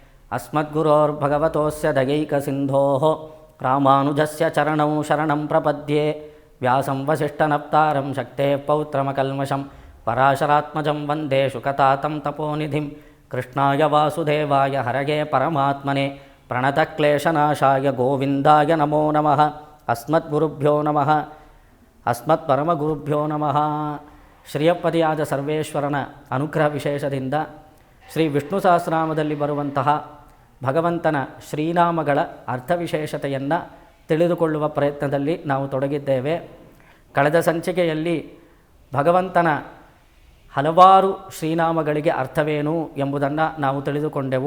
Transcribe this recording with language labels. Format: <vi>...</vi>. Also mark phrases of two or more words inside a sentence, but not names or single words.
<sa>अस्मद्गुरोर्भगवतोऽस्य दयैकसिन्धोः रामानुजस्य चरणौ शरणं प्रपद्ये व्यासं वसिष्ठनप्तारं शक्तेः पौत्रमकल्मषं पराशरात्मजं वन्दे शुकतातं तपोनिधिं कृष्णाय वासुदेवाय हरये परमात्मने प्रणतक्लेशनाशाय गोविन्दाय नमो नमः अस्मद्गुरुभ्यो नमः अस्मत्परमಗುರುಭ್ಯೋ ನಮಃ.</sa> <kn>ಶ್ರೀಯಪ್ಪದಿಯಾದ ಸರ್ವೇಶ್ವರನ ಅನುಗ್ರಹ ವಿಶೇಷದಿಂದ ಶ್ರೀ ವಿಷ್ಣು ಸಹಸ್ರನಾಮದಲ್ಲಿ ಬರುವಂತಹ ಭಗವಂತನ ಶ್ರೀನಾಮಗಳ ಅರ್ಥವಿಶೇಷತೆಯನ್ನು ತಿಳಿದುಕೊಳ್ಳುವ ಪ್ರಯತ್ನದಲ್ಲಿ ನಾವು ತೊಡಗಿದ್ದೇವೆ. ಕಳೆದ ಸಂಚಿಕೆಯಲ್ಲಿ ಭಗವಂತನ ಹಲವಾರು ಶ್ರೀನಾಮಗಳಿಗೆ ಅರ್ಥವೇನು ಎಂಬುದನ್ನು ನಾವು ತಿಳಿದುಕೊಂಡೆವು.</kn>